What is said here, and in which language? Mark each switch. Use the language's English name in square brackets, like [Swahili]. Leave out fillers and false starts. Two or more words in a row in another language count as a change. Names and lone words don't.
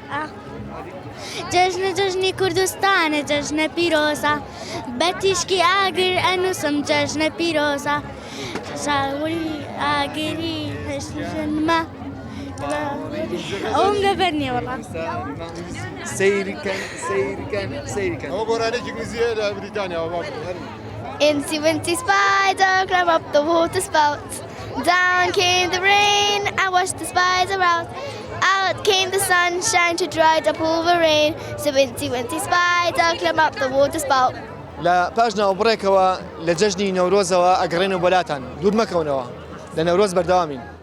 [Central Kurdish] جژنی کوردستانە جژنە پیرۆزە بەتیشکی ئاگر ئەنووسم جژنە پیرۆزە شاوری ئاگری هەشتمە ئەوم لەبەر نییە وەڵا سەیریکەن ئەوە گۆرانێکی انگلیزیە لە بریتانیاوە. [English] Incy wincy spider climb up the water spout. Down came the rain, I washed the spider out. Out came the sunshine to dry up all the rain. So wincy spider climb up the water spout. [Central Kurdish] لە پاش ناوبڕێکەوە لە جەژنی نەورۆزەوە ئەگەڕێنەوە بۆلاتان دوور مەکەونەوە لە نەورۆز بەردەوامین.